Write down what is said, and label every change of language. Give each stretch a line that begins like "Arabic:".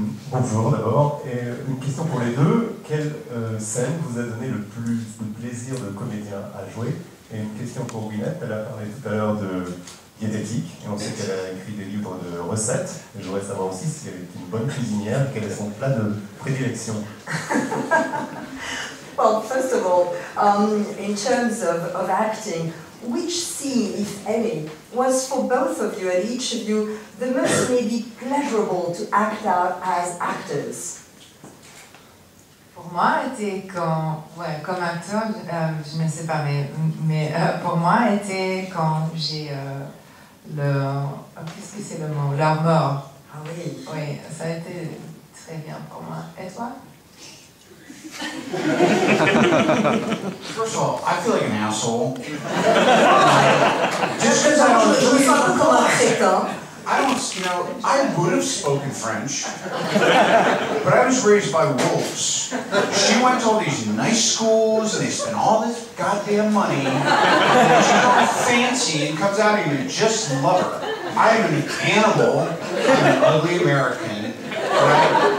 French: Bonjour d'abord, et une question pour les deux. Quelle scène vous a donné le plus de plaisir de comédien à jouer? Et une question pour Gwyneth, elle a parlé tout à l'heure de diététique, et on sait qu'elle a écrit des livres de recettes. Et je voudrais savoir aussi si elle est une bonne cuisinière et quel est son plat de prédilection.
English: Well, first of all, in terms of acting, which scene, if any, was for both of you and each of you the most maybe pleasurable to act out as actors?
French: Pour moi, était comme acteur, je ne sais pas, mais pour moi, était quand j'ai qu'est-ce que c'est le mot? Leur mort. Ah oui. Oui, ça a été très bien pour moi. Et toi?
English: First of all, I feel like an asshole.
French: Je me sens un peu comme un crétin.
English: I would have spoken French, but I was raised by wolves. She went to all these nice schools, and they spent all this goddamn money, and she's all fancy, and comes out and you just love her. I am an animal, I'm an ugly American, right?